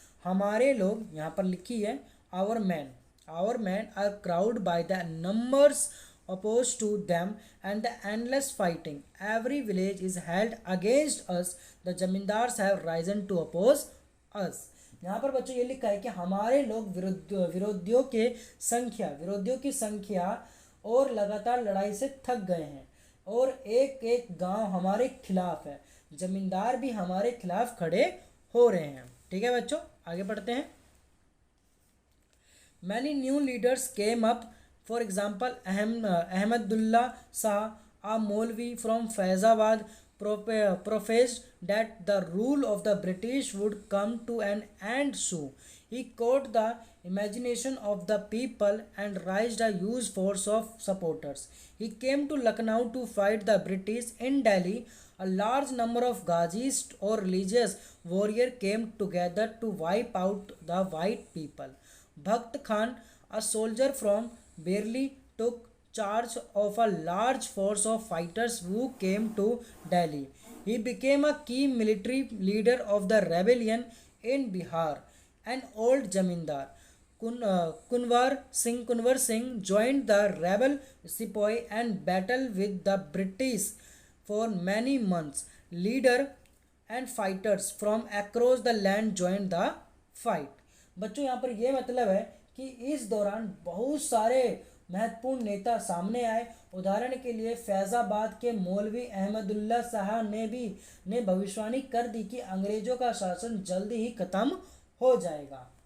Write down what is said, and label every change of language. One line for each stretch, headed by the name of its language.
Hindi: हमारे लोग, यहाँ पर लिखी है
English: our men are crowded by the numbers opposed to them and the endless fighting. Every village is held against us. The zamindars have risen to oppose us.
Hindi: यहाँ पर बच्चों ये लिखा है कि हमारे लोग विरोधियों की संख्या और लगातार लड़ाई से थक गए हैं और एक एक गांव हमारे खिलाफ है। जमींदार भी हमारे खिलाफ खड़े हो रहे हैं। ठीक है बच्चों, आगे बढ़ते हैं।
English: Many new leaders came up. For example, Ahmadullah Shah, a Maulvi from Faizabad, professed that the rule of the British would come to an end soon. He caught the imagination of the people and raised a huge force of supporters. He came to Lucknow to fight the British. In Delhi, a large number of Ghazis or religious warriors came together to wipe out the white people. Bhakt Khan, a soldier from Bareilly, took charge of a large force of fighters who came to Delhi. He became a key military leader of the rebellion in Bihar. An old zamindar, Kunwar Singh, joined the rebel sepoy and battled with the British for many months. Leader and fighters from across the land joined the fight.
Hindi: बच्चों यहाँ पर ये मतलब है कि इस दौरान बहुत सारे महत्वपूर्ण नेता सामने आए। उदाहरण के लिए फैज़ाबाद के मौलवी अहमदुल्ला शाह ने भविष्यवाणी कर दी कि अंग्रेजों का शासन जल्दी ही खत्म हो जाएगा।